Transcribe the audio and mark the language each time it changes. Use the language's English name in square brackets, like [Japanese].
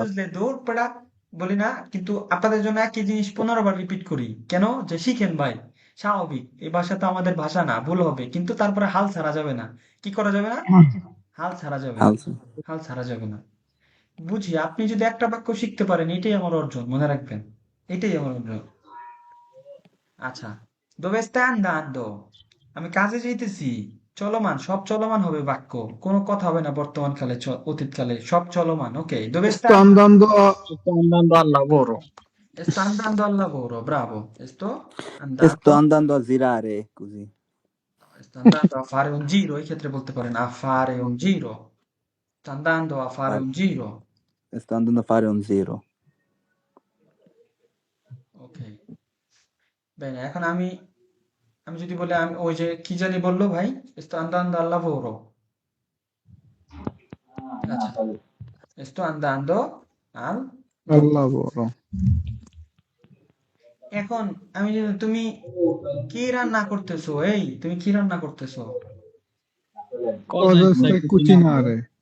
[Bangla] বুঝলে দৌড় পেড়া বলি না, কিন্তু আপনাদের জন্য একই জিনিস 15 বার রিপিট করি কেন? যে শিখেন ভাই, স্বাভাবিক এই ভাষা তো আমাদের ভাষা না, ভুল হবে, কিন্তু তারপরে হাল ছাড়া যাবে না। কি করা যাবে না? হাল ছাড়া যাবে না, হালসা হাল ছাড়া যাবে না। বুঝি আপনি যদি একটা বাক্য শিখতে পারেন এটাই আমার অর্জন, মনে রাখবেন, এটাই আমার অর্জন। [Italian] আচ্ছা dove stai andando? [Bangla] আমি কাজে যাইতেছি। চলমান, সব চলমান হবে বাক্য, কোনো কথা হবে না বর্তমান কালে অতীত কালে, সব চলমান। [Italian] ওকে, dove Sto stai andando a... Sto andando al lavoro. Sto andando al lavoro, bravo. sto andando a girare così, Sto andando a fare un giro, [Bangla] এই ক্ষেত্রে বলতে পারেন [Italian] a fare un giro. Sto andando a fare Fare- un giro. sto andando a fare un giro, Ok. [Bangla] Bene, এখন আমি আমি যদি বলি আমি ওই যে কি জানি বললো ভাই, [Italian] sto andando al lavoro। আচ্ছা, sto andando al al lavoro। lavoro. [Bangla] এখন আমি যদি তুমি কি রান্না করতেছো? এই তুমি কি রান্না করতেছো? [Italian] Cosa stai cucinare?